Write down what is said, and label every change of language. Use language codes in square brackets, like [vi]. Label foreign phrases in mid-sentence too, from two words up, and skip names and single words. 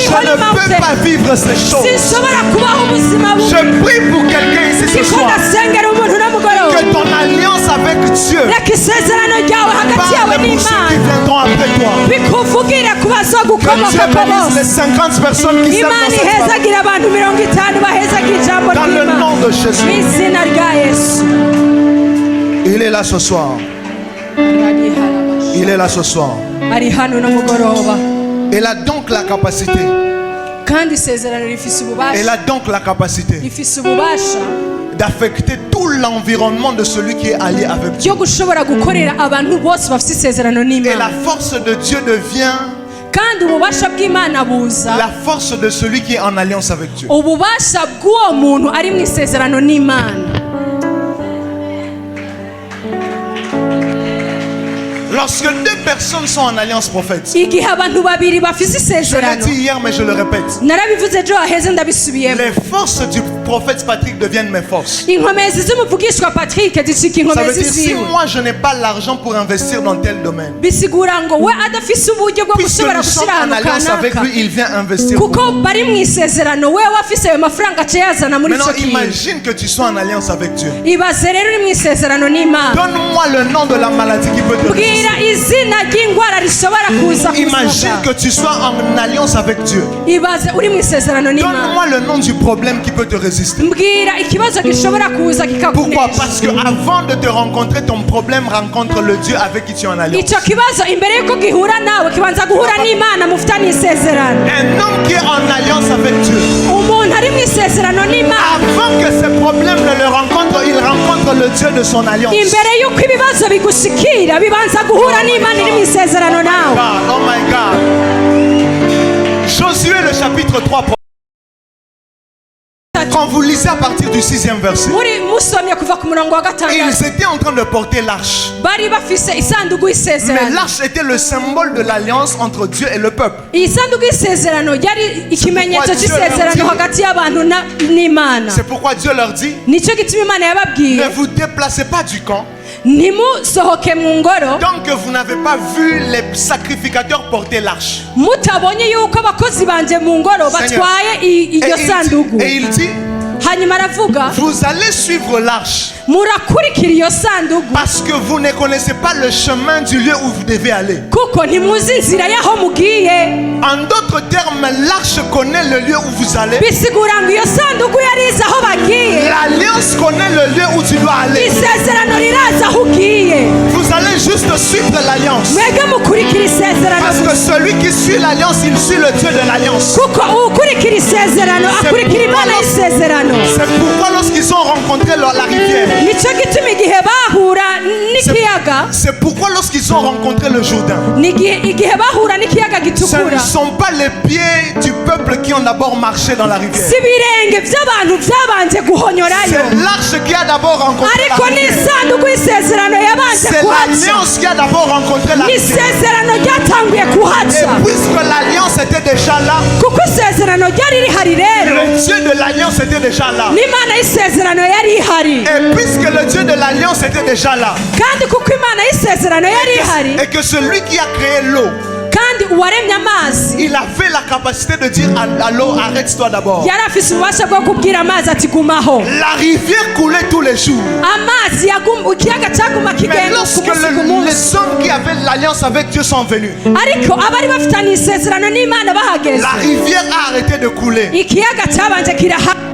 [fr] Je [en] holy [fr] ne peux [en] mountain [fr] pas vivre ces choses. [rn] sinshobora kubaho ubuzima bubi [fr] Je prie pour quelqu'un ici ce [rn] ndiko [fr] soir, [rn] ndasengera umuntu n'umugoroba [fr] que ton alliance avec Dieu [rn] reka isezerano ryawe hagati yawe [fr] parle pour ceux qui [rn] n'imana [fr] viendront après toi. [rn] bikuvugire ku [fr] Que Dieu [rn] bazogukomokako [fr] bénisse les [rn] bose [fr] 50 personnes qui servent [rn] imana [fr] dans cette famille. [rn] ihezagira abantu 50 bahezagira ijambo [fr] Dans le [rn] ry'imana [fr] nom de [rn] mu [fr] Jésus. [rn] izina rya yesu [fr] Il est là ce soir. Il est là ce soir. [rn] ari hano n'umugoroba [fr] Elle a donc la capacité. [rn] kandi isezerano rifise [fr] Elle [rn] ububasha [fr] a donc la capacité [rn] rifise ububasha [fr] d'affecter tout l'environnement de celui qui est allié avec Dieu. [rn] cyo gushobora gukorera abantu bose bafite isezerano [fr] Et la [rn] n'Imana, [fr] force de Dieu devient [rn] kandi ububasha bw'Imana buza [fr] la force de celui qui est en alliance avec Dieu. [rn] ububasha bw'uwo muntu ari mu isezerano n'Imana. [fr] Lorsque deux personnes sont en alliance prophète, [rn] igihe abantu babiri bafite [fr] je l'ai [rn] isezerano, [fr] dit hier mais je le répète, [rn] narabivuze ejo haheze ndabisubiyemo, [fr] les forces du prophète Patrick deviennent mes forces. [rn] inkomezi z'umuvugishwa Patrick zicika [fr] Ça veut [rn] inkomezi [fr] dire si [rn] ziwe. [fr] moi je n'ai pas l'argent pour investir dans tel domaine, [rn] bisigura ngo we adafise uburyo bwo [fr] puisque [rn] gushobora [fr] nous sommes [rn] gushyira [fr] en [rn] ahantu [fr] alliance avec [rn] kanaka, [fr] lui, il vient investir pour [rn] kuko [fr] nous. [rn] bari mu isezerano we wafise ayo mafaranga aca yazana muri [fr] Maintenant [rn] icyo kintu. [fr] imagine que tu sois en alliance avec Dieu. [rn] ibaze rero uri mu isezerano n'Imana, [fr] Donne-moi le nom de la maladie qui peut te résister. [rn] bwira izina ry'indwara rishobora kuza ku buzima [fr] Imagine [rn] bwawe. [fr] que tu sois en alliance avec Dieu. [rn] ibaze uri mu isezerano n'Imana, [fr] Donne-moi le nom du problème qui peut te résister. [rn] mbwira ikibazo gishobora kuza [fr] Pourquoi? [rn] kikakunesha. [fr] Parce que avant de te rencontrer, ton problème rencontre le Dieu avec qui tu es en alliance. [rn] icyo kibazo imbere y'uko gihura nawe kibanza guhura n'Imana mufitanye isezerano. [fr] Un homme qui est en alliance avec Dieu, [rn] umuntu ari mu isezerano n'Imana, [fr] avant que ces problèmes ne le rencontrent, il rencontre le Dieu de son alliance. [rn] imbere y'uko ibibazo bigushikira bibanza guhura n'Imana iri mu isezerano nawe. [en] God, oh my God. [fr] Josué le chapitre 3. Quand vous lisez à partir du 6e verset, [rn] muri musomye kuva ku murongo wa [fr] ils [rn] gatandatu, [fr] étaient en train de porter l'arche. [rn] bari bafise isanduku [fr] Mais [rn] y'isezerano. [fr] l'arche était le symbole de l'alliance entre Dieu et le peuple. [rn] iyi sanduku y'isezerano yari ikimenyetso [fr] Dieu [rn] cy'isezerano [fr] leur dit- [rn] hagati y'abantu n'Imana. [fr] C'est pourquoi Dieu leur dit, [rn] nicyo gituma Imana yababwiye, [fr] ne vous déplacez pas du camp [rn] ntimusohoke mu ngoro [fr] tant que vous n'avez pas vu les sacrificateurs porter l'arche. [rn] mutabonye yuko abakozi banje mu ngoro batwaye iryo sanduku. [fr] Et il dit, [rn] hanyuma aravuga, [fr] vous allez suivre l'arche [rn] murakurikira iyo sanduku [fr] parce que vous ne connaissez pas le chemin du lieu où vous devez aller. [rn] kuko ntimuzi inzira y'aho mugiye. [fr] En d'autres termes, l'arche connaît le lieu où vous allez. [rn] bisigura ngo iyo sanduku yari izi aho bagiye, [fr] L'alliance connaît le lieu où tu dois aller. [rn] isezerano riraza aho ugiye, [fr] Vous allez juste suivre l'alliance. [rn] mwebwe mukurikira isezerano [fr] Parce que [rn] gusa. [fr] celui qui suit l'alliance, il suit le Dieu de l'alliance. [rn] kuko ukurikira isezerano akurikira Imana y'isezerano. [fr] C'est pourquoi lorsqu'ils ont rencontré la rivière, [rn] nicyo gituma igihe bahura n'ikiyaga, [fr] c'est pourquoi lorsqu'ils ont rencontré le Jourdain, [rn] igihe bahura n'ikiyaga [fr] ce ne [rn] gitukura, [fr] sont pas les pieds du peuple qui ont d'abord marché dans la rivière. [rn] si ibirenge by'abantu byabanje guhonyorayo, [fr] C'est l'arche qui a d'abord rencontré la [rn] ariko [fr] rivière. [rn] n'isanduku y'isezerano yabanje [fr] C'est [rn] kuhaca, [fr] l'alliance qui a d'abord rencontré la rivière. [rn] n'isezerano ryatanguye [fr] Et [rn] kuhaca, [fr] puisque l'alliance était déjà là, [rn] kuko isezerano ryari rihari rero, [fr] le Dieu de l'alliance était déjà là. [rn] n'Imana y'isezerano yari ihari, [fr] Et puisque le Dieu de l'alliance était déjà là, [rn] kandi kuko Imana y'isezerano yari ihari, [fr] et que celui qui a créé l'eau, [rn] kandi uwaremye amazi [fr] il avait la capacité de dire à l'eau, arrête-toi d'abord. [rn] yari afise ububasha bwo kubwira amazi ati gumaho. [fr] La rivière coulait tous les jours. [rn] amazi ikiyaga cyaguma [fr] Mais [rn] kigenda ku [fr] lorsque [rn] munsi ku munsi, [fr] les hommes qui avaient l'alliance avec Dieu sont venus, [rn] ariko abari bafitanye isezerano n'Imana bahageze, [fr] la rivière a arrêté de couler. [rn] ikiyaga cyabanje kirahara.